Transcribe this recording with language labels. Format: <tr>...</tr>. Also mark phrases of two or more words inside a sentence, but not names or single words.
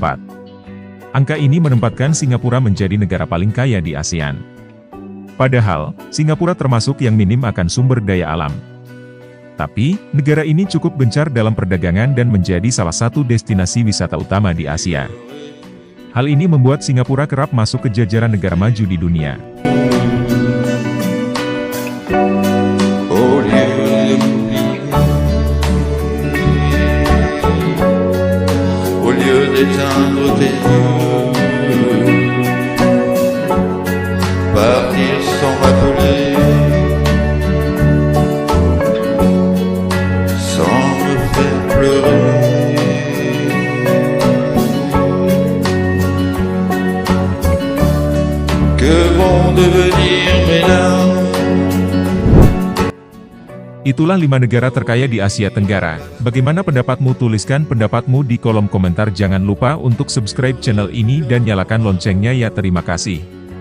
<id>Angka ini menempatkan Singapura menjadi negara paling kaya di ASEAN. Padahal, Singapura termasuk yang minim akan sumber daya alam. Tapi, negara ini cukup gencar dalam perdagangan dan menjadi salah satu destinasi wisata utama di Asia. Hal ini membuat Singapura kerap masuk ke jajaran negara maju di dunia.</id> <fr>Au lieu de m'oublier, au lieu d'éteindre tes yeux, partir sans m'appeler, sans me faire pleurer. Que vont devenir mes larmes?</fr> <id>Itulah 5 negara terkaya di Asia Tenggara. Bagaimana pendapatmu? Tuliskan pendapatmu di kolom komentar. Jangan lupa untuk subscribe channel ini dan nyalakan loncengnya ya. Terima kasih.</id>